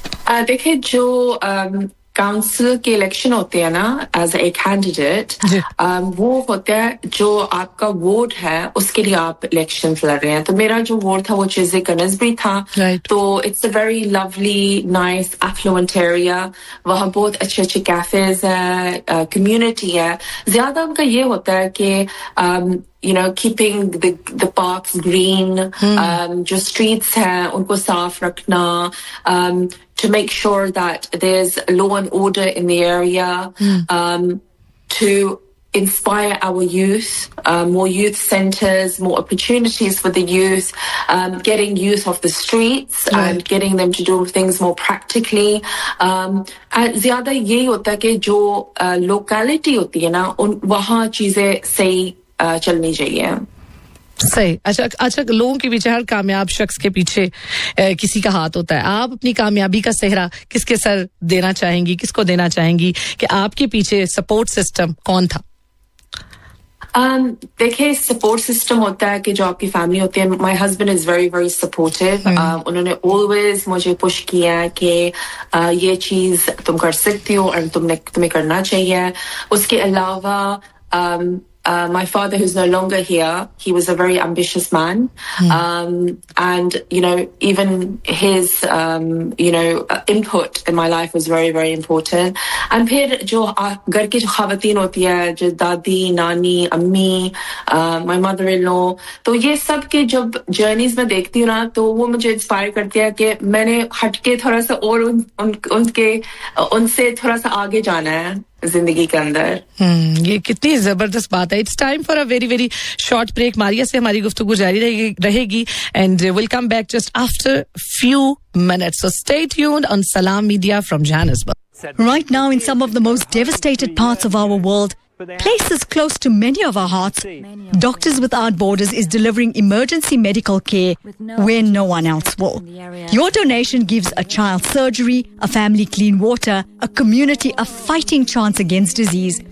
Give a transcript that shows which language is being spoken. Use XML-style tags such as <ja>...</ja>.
<hi>देखिए जो काउंसिल के इलेक्शन होते हैं ना एज ए कैंडिडेट वो होते हैं जो आपका वोट है उसके लिए आप इलेक्शन लड़ रहे हैं. तो मेरा जो वोट था वो चीज़ें कनज भी था.</hi> <en>Right.</en> <hi>तो</hi> <en>it's a very lovely nice affluent area,</en> <hi>वहाँ बहुत अच्छे अच्छे कैफेज हैं, कम्युनिटी है. ज्यादा उनका ये होता है कि</hi> <en>you know keeping the parks green</en> <hi>jo streets hain unko saaf rakhna</hi> <en>to make sure that there's law and order in the area to inspire our youth more youth centers, more opportunities for the youth, getting youth off the streets and getting them to do things more practically.</en> <hi>Zyada ye hota hai ki jo locality hoti hai na wahan cheeze sahi चलनी चाहिए. सही, अच्छा अच्छा लोगों के पीछे हर कामयाब शख्स के पीछे किसी का हाथ होता है. आप अपनी कामयाबी का सेहरा किसके सर देना चाहेंगी, किसको देना चाहेंगी कि आपके पीछे सपोर्ट सिस्टम कौन था? देखिए सपोर्ट सिस्टम होता है कि जो आपकी फैमिली होती है.</hi> <en>My husband is very very supportive.</en> <hi>उन्होंने ऑलवेज मुझे पुश किया कि ये चीज तुम कर सकती हो और तुम्हें करना चाहिए. उसके अलावा</hi> <en>my father who's no longer here, he was a very ambitious man. And you know even his you know input in my life was very very important.</en> <hi>And phir jo ghar ki jo khawateen hoti hai, jo dadi nani ammi</hi> <en>my mother-in-law,</en> <hi>to ye sab ke jab journeys mein dekhti hu na to wo mujhe inspire karti hai ki maine hatke thoda sa aur unke unse thoda sa aage jana hai जिंदगी के अंदर. ये कितनी जबरदस्त बात है.</hi> <en>It's time for a very very short break.</en> <hi>Maria से हमारी गुफ्तगू जारी रहेगी</hi> <en>And will come back just after few minutes. So stay tuned on Salaam media from Johannesburg. Right now in some of the most devastated parts of our world, places close to many of our hearts, Doctors Without Borders is delivering emergency medical care where no one else will. Your donation gives a child surgery, a family clean water, a community a fighting chance against disease.</en>